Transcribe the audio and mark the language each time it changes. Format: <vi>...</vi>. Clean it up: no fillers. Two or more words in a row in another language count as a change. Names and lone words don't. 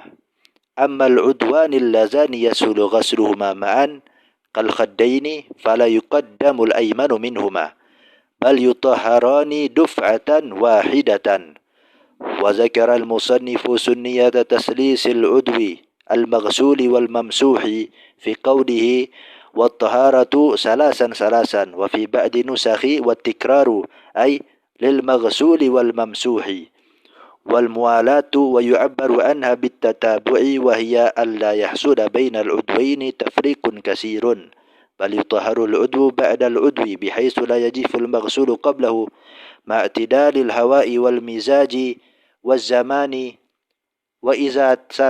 <ar>أما العضوان اللذان يسن غسلهما معا كالخدين فلا يقدم الأيمن منهما بل يطهران دفعة واحدة. وذكر المصنف سنية تثليث العضو المغسول والممسوح في قوله والطهارة ثلاثا ثلاثا وفي بعض النسخ والتكرار أي للمغسول والممسوح والموالاة ويعبر عنها بالتتابع وهي ألا يحصل بين العضوين تفريق كثير بل يطهر العضو بعد العضو بحيث لا يجف المغسول قبله مع اعتدال الهواء والمزاج والزمان وإذا</ar>